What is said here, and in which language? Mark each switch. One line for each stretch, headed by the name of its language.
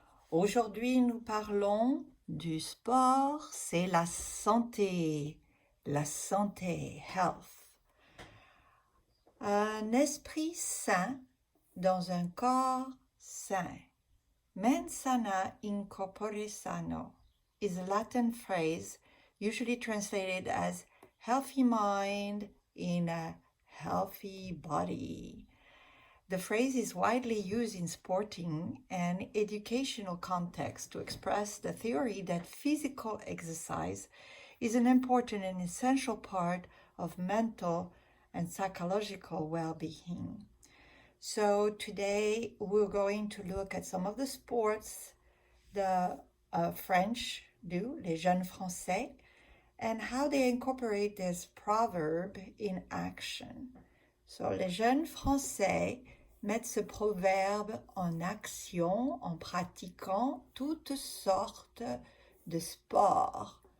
French: Aujourd'hui, nous parlons du sport, c'est la santé, health. Un esprit sain dans un corps sain.
Latin: Mens sana in corpore sano
English: is a Latin phrase usually translated as healthy mind in a healthy body. The phrase is widely used in sporting and educational contexts to express the theory that physical exercise is an important and essential part of mental and psychological well-being. So today we're going to look at some of the sports the French do,
French: les jeunes Français,
English: and how they incorporate this proverb in action.
French: So, les jeunes Français mettent ce proverbe en action en pratiquant toutes sortes de sports.